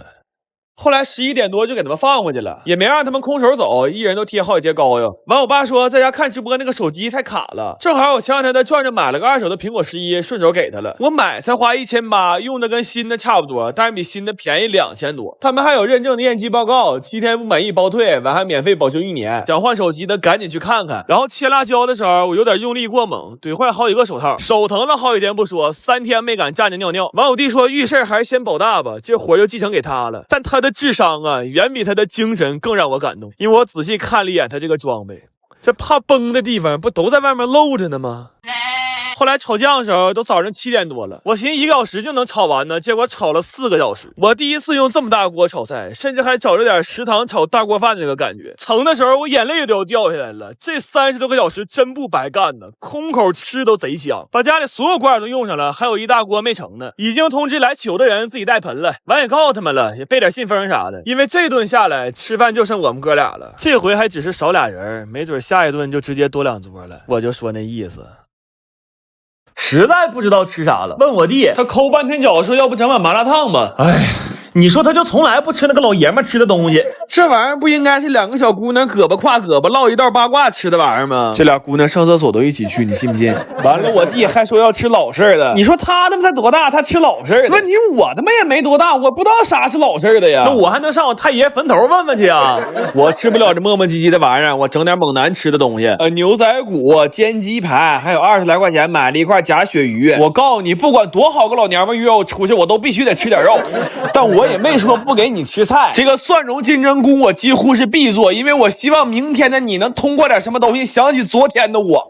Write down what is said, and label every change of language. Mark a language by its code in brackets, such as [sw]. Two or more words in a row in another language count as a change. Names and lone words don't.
[zh] 後來11點多就給他們放回去了，也沒讓他們空手走，一人都貼好幾節膏藥。完我爸說在家看直播那個手機太卡了，正好我前2天在轉着買了個2手的蘋果11，順手給他了。我買才花1800，用的跟新的差不多，但是比新的便宜2000多。他們還有認證的驗機報告，7天不滿意包退，完還免費保修1年。想換手機的趕緊去看看。然後切辣椒的時候我有點用力過猛，怼壞好幾個手套，手疼了好幾天不說，3天沒敢站着尿尿。完我弟說遇事還是先保大吧，这活就继承給他了。但他的智商啊遠比他的精神更讓我感動，因為我仔細看了一眼他這個裝備，這怕崩的地方不都在外面露着呢嗎？後來炒醬的時候都早上7點多了，我尋思1個小時就能炒完呢，結果炒了4個小時。我第一次用這麼大鍋炒菜，甚至還找着點食堂炒大鍋飯的那個感覺。盛的時候我眼淚都要掉下來了，這30多個小時真不白幹呢，空口吃都賊香。把家裡所有罐都用上了，還有一大鍋沒盛呢，已經通知來求的人自己帶盆了。完也告訴他們了，也備點信封啥的，因為這頓下來吃飯就剩我們哥倆了，這回還只是少倆人，沒準下一頓就直接多2桌了。我就說那意思。實在不知道吃啥了，問我弟，他摳半天腳說要不整碗麻辣燙吧。哎，你說他就從來不吃那個老爺們吃的東西，這玩意兒不應該是2個小姑娘胳膊挎胳膊唠一道八卦吃的玩意兒嗎？這倆姑娘上廁所都一起去，你信不信？完了我弟還說要吃老式的，你說他他媽才多大，他吃老式的？問題我他媽也沒多大，我不知道啥是老式的呀。那我還能上我太爺墳頭問問去啊？我吃不了這磨磨唧唧的玩意兒，我整點猛男吃的東西，牛仔骨、煎雞排，還有20來塊錢買了一塊假鱈魚。我告訴你，不管多好個老娘們約我出去，我都必須得吃點肉。但我也沒說不給你吃菜，這個蒜蓉金針菇我幾乎是必做，因為我希望明天的你能通過點什麼東西想起昨天的我。